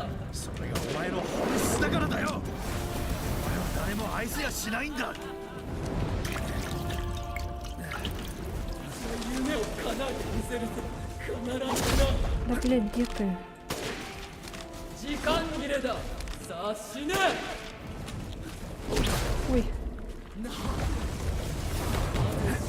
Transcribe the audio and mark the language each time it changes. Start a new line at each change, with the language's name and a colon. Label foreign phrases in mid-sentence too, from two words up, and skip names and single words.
Japanese: それがお前の本質だからだよ。お前は誰も愛せやしないんだ。夢を叶えてみせるぞ。必ずな。
Russian: Да, блядь, где ты?
Japanese: 時間切れだ。さあ死ね。
Russian: Ой.